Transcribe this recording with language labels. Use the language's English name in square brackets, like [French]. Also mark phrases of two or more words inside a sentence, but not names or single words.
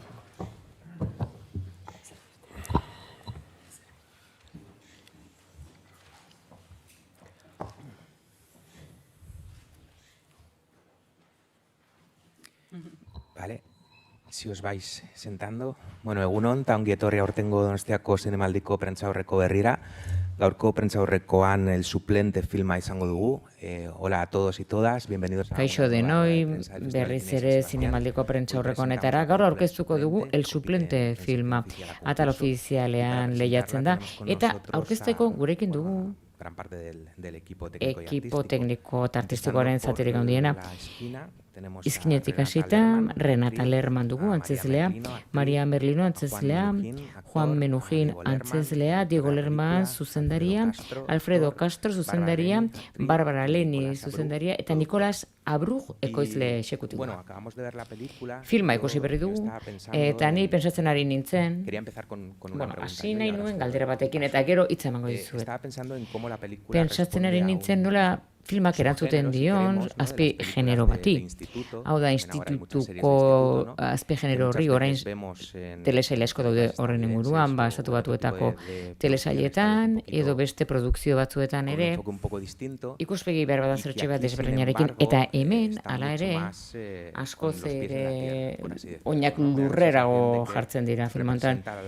[Spanish] Vale, si os vais sentando. [Basque] Bueno, egunon, eta ongi etorri aurtengo Donostiako zinemaldiko prentsaurreko berrira. Gaurko prentsaurrekoan el suplente filma izango dugu. [Spanish] Hola a todos y todas, bienvenidos a... [Basque] Kaixo denoi, berriz ere zinemaldiko prentsaurreko honetara. Gaur aurkeztuko dugu el suplente filma. Atal ofizialean lehiatzen da. Eta aurkezteko gurekin dugu [Spanish] gran parte del equipo técnico y [Basque] ekipo tekniko eta artistikoaren zatirik handiena. [Spanish] Tenemos [Basque] Izkinetik hasita, Renata Lerman dugu antzezlea, Maria Merlino antzezlea, Juan Menuhin antzezlea, Diego Lerman zuzendaria, Alfredo Castro zuzendaria, Bárbara Leni zuzendaria, eta Nicolas Abrug ekoizle exekutiboa. [Spanish] Bueno, acabamos de ver la película. [Basque] Filma ikusi berri dugu, eta ni pentsatzen ari nintzen, [Spanish] Quería empezar con una pregunta. [Basque] hasi nahi nuen galdera batekin, eta gero hitza emango dizuet. [Spanish] Estaba pensando en cómo la película [Basque] Pentsatzen ari nintzen nola filmak erantzuten dion azpi genero bati. Hau da, institutuko azpi genero horri orain telesaila asko daude horren inguruan, estatu batuetako telesailetan, edo beste produkzio batzuetan ere, ikuspegi behar bada zertxe bat desberdinarekin, eta hemen, hala ere, askoz ere oinak lurrerago jartzen dira filmantan.